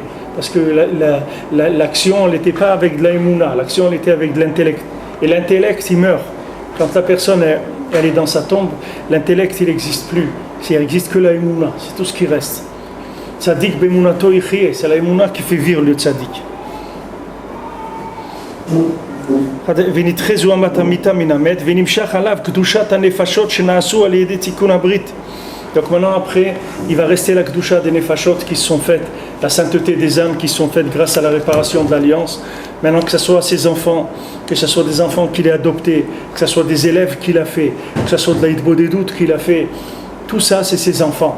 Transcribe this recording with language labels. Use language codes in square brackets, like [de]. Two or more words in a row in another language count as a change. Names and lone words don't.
[fr] Parce que l'action, elle n'était pas avec de la Emouna, l'action elle était avec de l'intellect. Et l'intellect, il meurt. Quand la personne elle est dans sa tombe, l'intellect il n'existe plus. Il n'existe que la Emouna, c'est tout ce qui reste. [he] צדיק באמונתו יחיה, [fr] c'est la Emouna qui fait vivre le tzadik. [he] ונתחזו אמת המיתה מן המת, ונמשך עליו קדושת הנפשות שנעשו על ידי תיקון הברית. [fr] Donc maintenant après, il va rester la kedusha des nefashot qui sont faites, la sainteté des âmes qui sont faites grâce à la réparation de l'alliance. Maintenant que ce soit ses enfants, que ce soit des enfants qu'il a adoptés, que ce soit des élèves qu'il a fait, que ce soit de l'Aïdbo des doutes qu'il a fait, tout ça c'est ses enfants.